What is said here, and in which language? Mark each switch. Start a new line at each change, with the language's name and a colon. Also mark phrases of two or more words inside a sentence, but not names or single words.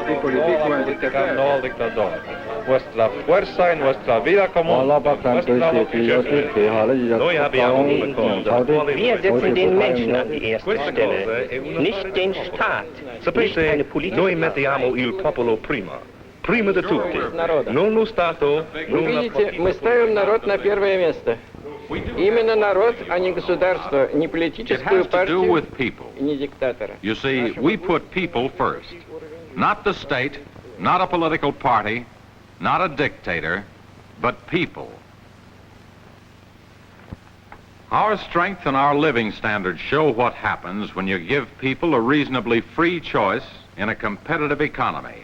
Spanish: criticando al dictador. Vuestra fuerza en vuestra vida común, vuestra vocación.
Italian: Noi abbiamo come cosa.
German: Wir setzen den Menschen an die erste Stelle, nicht den Staat, nicht eine politica.
Italian: Noi mettiamo il popolo prima di tutti. Non lo Stato, non la
Russian: Видите, мы ставим народ на первое место. Именно народ, а не государство, не политическую партию, не диктатора.
English: You see, we put people first. Not the state, not a political party, not a dictator, but people. Our strength and our living standards show what happens when you give people a reasonably free choice in a competitive economy.